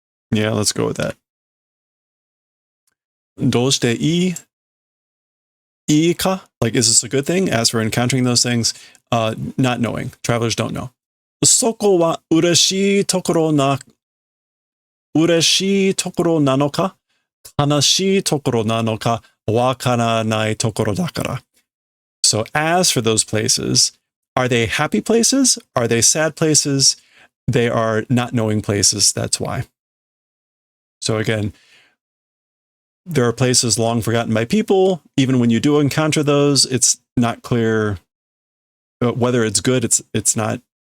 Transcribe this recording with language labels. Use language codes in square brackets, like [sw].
[en] Yeah, let's go with that. [ja] Doshite ii ka? [en] Like, is this a good thing? As for encountering those things, not knowing. Travelers don't know. [ja] そこは嬉しいところなのか、悲しいところなのか、わからないところだから。 [en] So as for those places, are they happy places? Are they sad places? They are not knowing places, that's why. So again, there are places long forgotten by people. Even when you do encounter those, it's not clear whether it's good. It's not.